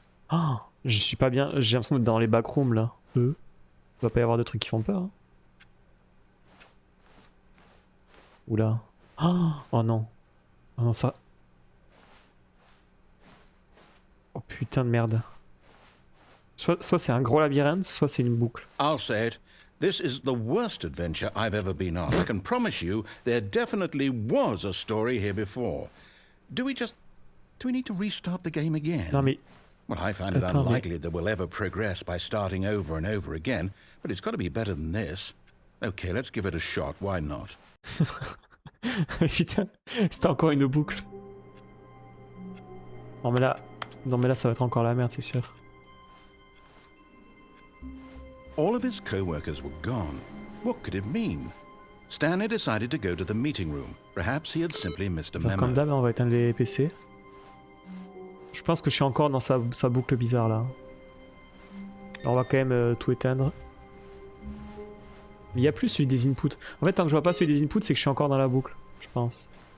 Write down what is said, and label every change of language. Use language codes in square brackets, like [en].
[fr] Oh, je suis pas bien, j'ai l'impression d'être dans les backrooms là. Il va pas y avoir de trucs qui font peur. Hein. Oula. Oh non. Oh non, ça... Oh putain de merde. Soit c'est un gros labyrinthe, soit c'est une boucle. [en] I'll say it. This is the worst adventure I've ever been on. I can promise you there definitely was a story here before. Do we need to restart the game again? [fr] Non mais... [en] Well, I find it unlikely that we'll ever progress by starting over and over again, but it's got to be better than this. Okay, let's give it a shot. Why not? [fr] Putain, c'était encore une boucle. Non mais là ça va être encore la merde, c'est sûr. [en] All of his co-workers were gone. What could it mean? Stanley decided to go to the meeting room. Perhaps he had simply missed a memo. [fr] Comme d'hab, on va éteindre les PC. Je pense que je suis encore dans sa boucle bizarre là. Alors, on va quand même tout éteindre. Mais il n'y a plus celui des inputs. En fait, tant que je vois pas celui des inputs, c'est que je suis encore dans la boucle, je pense.